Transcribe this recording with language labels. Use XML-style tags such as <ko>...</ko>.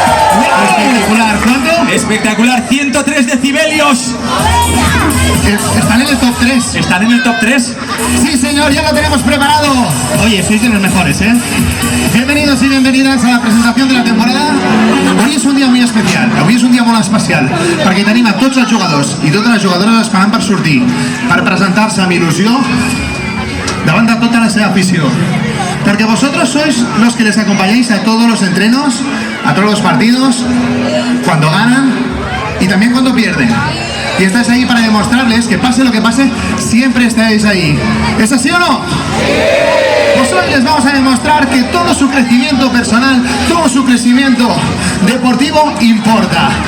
<es>Espectacular, ¿cuánto? Espectacular, 103 decibelios. ¿Están en el top 3? ¿Están en el top 3? Sí, señor, ya lo tenemos preparado. Oye, sois de los mejores, ¿eh? Bienvenidos y bienvenidas a la presentación de la temporada. Hoy és un dia muy especial,</es> <ca>avui és un dia molt especial, perquè tenim a tots els jugadors i totes les jugadores esperant per sortir, per presentar-se amb il·lusió davant de tota la seva afició.</ca> <es>Porque vosotros sois los que les acompañáis a todos los entrenos, a todos los partidos, cuando ganan y también cuando pierden. Y estáis ahí para demostrarles que pase lo que pase, siempre estáis ahí. ¿Es así o no? ¡Sí! Pues hoy les vamos a demostrar que todo su crecimiento personal, todo su crecimiento deportivo importa.</es>